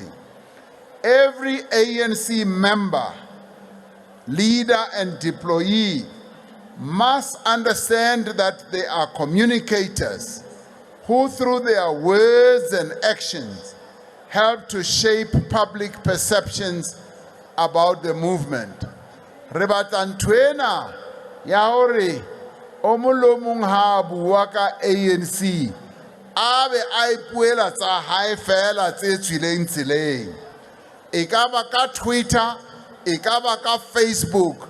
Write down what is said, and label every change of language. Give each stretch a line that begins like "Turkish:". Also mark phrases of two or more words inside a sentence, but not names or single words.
English: Every ANC member, leader, and deployee must understand that they are communicators who, through their words and actions, help to shape public perceptions about the movement.
Southern Sotho: Re batla ntwena ya hore o molomong ha bua ka ANC a be a ipuela tsa hae fela tse tswileng tseleng, e ka ba ka Twitter, e ka ba ka Facebook.